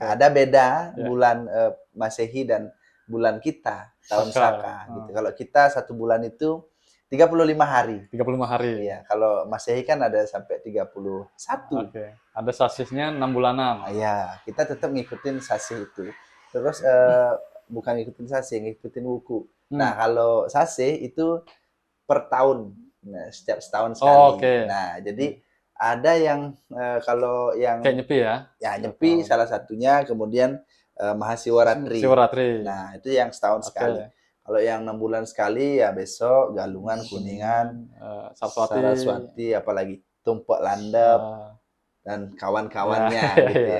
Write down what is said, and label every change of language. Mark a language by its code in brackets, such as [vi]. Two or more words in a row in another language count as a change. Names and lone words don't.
[id] Ada beda bulan Masehi dan bulan kita tahun Saka. Gitu. Kalau kita 1 bulan itu 35 hari. 35 hari. Iya. Kalau Masehi kan ada sampai 31. Oke. Ada sasisnya 6 bulanan. Iya. Kita tetap ngikutin sasih itu. Terus bukan ngikutin sasih, ngikutin wuku. Nah, kalau sasih itu per tahun. Nah, setiap setahun sekali. Oh, okay. Nah, jadi ada yang kalau yang kayak Nyepi ya? Ya, Nyepi salah satunya, kemudian Mahasiwaratri. Nah, itu yang setahun sekali. Kalau yang 6 bulan sekali ya besok Galungan, Kuningan, Saraswati, apalagi Tumpuk Landep dan kawan-kawannya gitu ya.